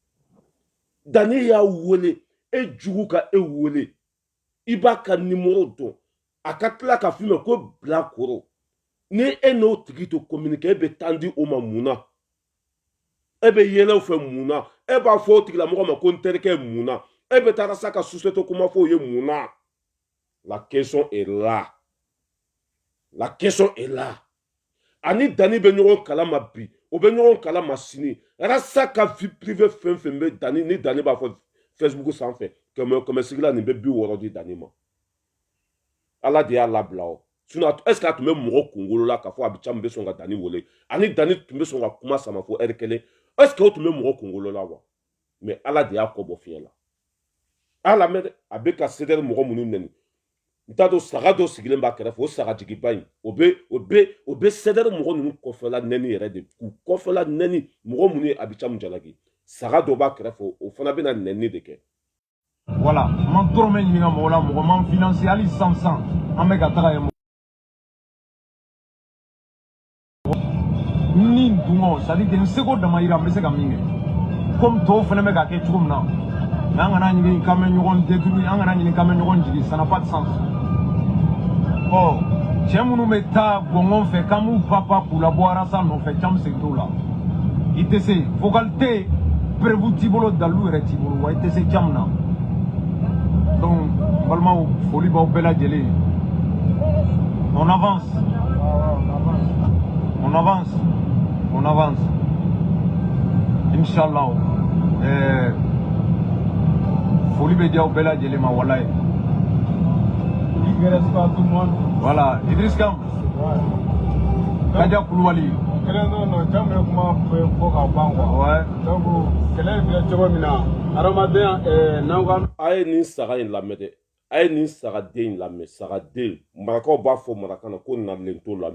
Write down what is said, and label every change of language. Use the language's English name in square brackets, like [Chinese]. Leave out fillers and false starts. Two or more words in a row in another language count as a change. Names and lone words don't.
[Bambara] dani y'a wele e jugu ka e wele i b'a ka nimoro dɔn a ka tila ka f'i ma ko bilakoro ni e n'o tigi to communiquer e bɛ taa di o ma mun na e bɛ yɛlɛ o fɛ mun na e b'a fɔ o tigilamɔgɔ ma ko n terikɛ ye mun na e bɛ taa sa ka société kuma fɔ o ye mun na [French] la question est là la question est là [Bambara] ani dani bɛ ɲɔgɔn kalama bi o bɛ ɲɔgɔn kalama sini rasa ka [French] vie privée [Bambara] fɛn fɛn bɛ dani ni dani b'a fɔ Facebook sanfɛ kɛmɛ sigila nin bɛ 60 di dani ma ala de y'a labila o sinon [French] est-ce que tu mets [Bambara] mɔgɔ kunkolo la k'a fɔ Abidjan bɛ sɔn ka Dani wele ani Dani tun bɛ sɔn ka kuma sama fɔ heure kelen [French] est-ce que [Bambara] o tun bɛ mɔgɔ kunkolo la wa mais Ala de y'a kɔ bɔ fiɲɛ la ala mɛ dɛ a bɛ ka CDR mɔgɔ minnu nɛni n t'a dɔn saga dɔ sigilen b'a kɛrɛfɛ o sagajigiba in o bɛ CDR mɔgɔ ninnu kɔfɛla nɛni yɛrɛ de k'u kɔfɛla nɛni mɔgɔ minnu ye Abidjan jalaki saga dɔ b'a kɛrɛfɛ o fana bɛna nɛni de kɛ. Voilà, man dɔrɔmɛ ɲininka mɔgɔ la mɔgɔ man financé hali san an bɛ ka taga yen ni dungo [French] c'est à dire que [Bambara] n seko dama yira n bɛ se ka min kɛ comme tɔw fana bɛ ka kɛ cogo min na mais an kana ɲini k'an bɛ ɲɔgɔn détruire an kana ɲini k'an bɛ ɲɔgɔn jigi [French] ça n'a pas de sens. [Bambara] Cɛ minnu bɛ taa gɔngɔn fɛ k'an b'u papa k'u labɔ arasa nɔfɛ cam segin t'o la i tɛ se vocal tɛ prévu t'i bolo dalu yɛrɛ t'i bolo wa i tɛ se cam na donc balimaw foli b'aw bɛɛ lajɛlen [French] on avance on avance on avance [Bambara] Inch'Allah foli bɛ di aw bɛɛ lajɛlen ma walayi. Voilà, Idriss Kam. Kaja Koulibaly. A ye nin saga in lamɛn dɛ a ye nin sagaden in lamɛn sagaden marakaw b'a fɔ maraka na ko nalen t'o la